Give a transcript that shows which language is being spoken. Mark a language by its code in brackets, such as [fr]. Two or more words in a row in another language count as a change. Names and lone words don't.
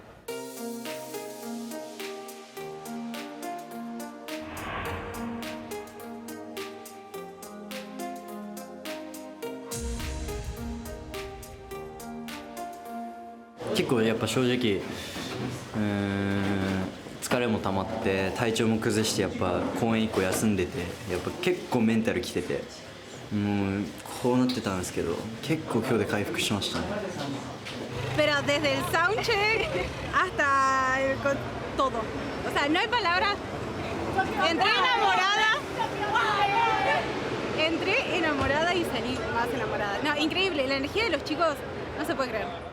[ja] 結構やっぱ正直疲れも溜まって体調も崩してやっぱ公演1個休んでてやっぱ結構メンタルきててもうこうなってたんですけど結構今日で回復しましたね。 [es] Pero desde el soundcheck hasta todo. O sea, no hay palabras. Entré enamorada y salí más enamorada. No, increíble. La energía de los chicos no se puede creer.